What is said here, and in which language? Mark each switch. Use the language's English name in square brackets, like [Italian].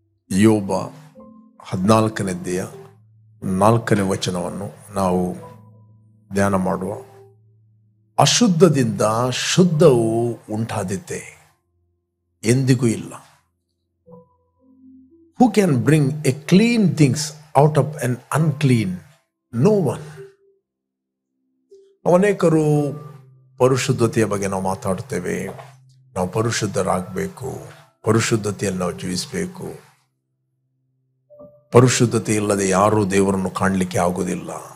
[Kannada] ಯೋಬ 14ನೇ ಅಧ್ಯಾಯ 4ನೇ ವಚನವನ್ನು ನಾವು ಧ್ಯಾನ ಮಾಡುವ. ಅಶುದ್ಧದಿಂದ ಶುದ್ಧವು ಉಂಟಾದೀತೆ, ಎಂದಿಗೂ ಇಲ್ಲ. [English] Who can bring a clean things out of an unclean? No one. [Kannada] ಅನೇಕರು ಪರಿಶುದ್ಧತೆಯ ಬಗ್ಗೆ ನಾವು ಮಾತಾಡ್ತೇವೆ. ನಾವು ಪರಿಶುದ್ಧರಾಗಬೇಕು, ಪರಿಶುದ್ಧತೆಯಲ್ಲಿ ನಾವು ಜೀವಿಸಬೇಕು. ಪರಿಶುದ್ಧತೆ ಇಲ್ಲದೆ ಯಾರೂ ದೇವರನ್ನು ಕಾಣಲಿಕ್ಕೆ ಆಗುವುದಿಲ್ಲ.